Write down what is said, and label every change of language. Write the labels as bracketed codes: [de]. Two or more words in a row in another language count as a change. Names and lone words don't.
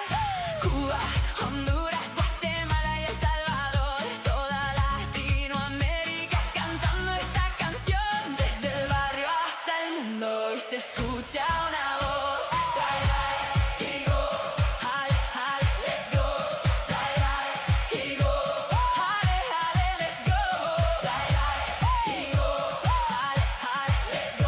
[es] Cuba, Honduras, Guatemala y El Salvador, toda Latinoamérica cantando esta canción. Desde el barrio hasta el mundo y se escucha una voz. [en] Die, die, ego, halle, halle, let's go. Die, die, ego, halle, halle, let's go. Die, die, ego, halle, halle, let's go.